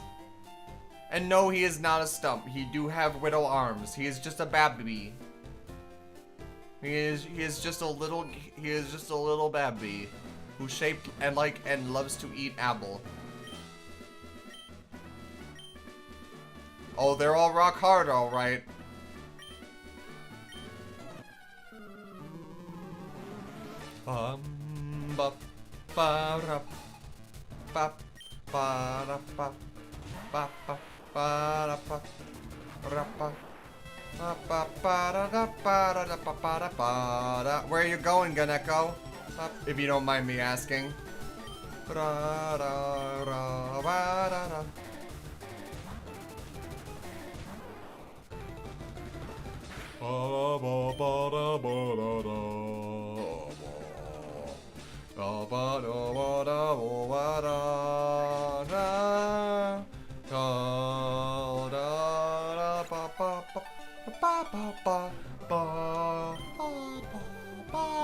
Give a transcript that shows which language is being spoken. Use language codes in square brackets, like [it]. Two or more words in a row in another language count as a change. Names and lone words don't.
[en] And no, he is not a stump. He do have widow arms. He is just a babby. He is just a little babby who's shaped and loves to eat apple. Oh, they're all rock hard, all right. Ba ba ra ba ba ra ba ba ba ra ba ra ba ba ba ra da ba ra da ba ba ra. Where are you going, Ganeko? If you don't mind me asking. Ra ra ra ba ra ra. Ba ba ba da ba da da. Da ba da ba da ba da da. Da da da ba ba ba ba ba ba ba ba.